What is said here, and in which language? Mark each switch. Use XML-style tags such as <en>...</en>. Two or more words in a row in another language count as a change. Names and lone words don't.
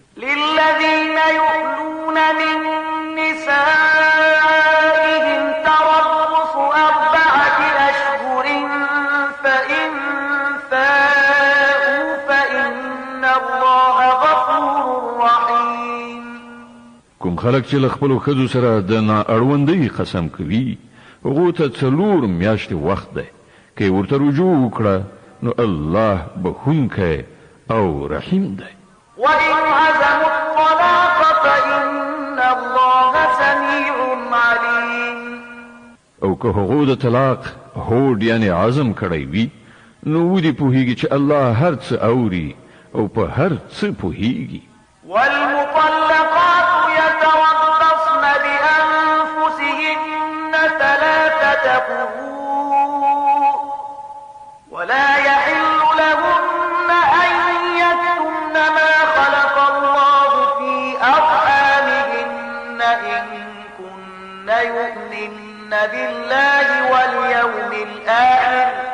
<ar>للذين يؤلون من نسائهم تربص 4 أشهر فإن فاءوا فإن الله غفور رحيم</ar> <ps>کوم خلک چې له خپلو ښځو سره د نااړوندۍ قسم کوي هغو ته 4 میاشتې وخت دی که یې ورته رجوع وکړه نو الله بخښونکی او رحیم دی</ps> <ar>وإن عزموا الطلاق فإن الله سميع عليم</ar> <ps>او که هغو د طلاق هوډ یعنی عزم کړی وي نو ودې پوهیږي چې الله هر څه اوري او په هر څه پوهیږي</ps> <ar>والمطلقات يتربصن بأنفسهن 3 قروء ولا يحل لهن أن يكتمن ما خلق الله في أرحامهن إن كن يؤمن بالله واليوم الآخر</ar>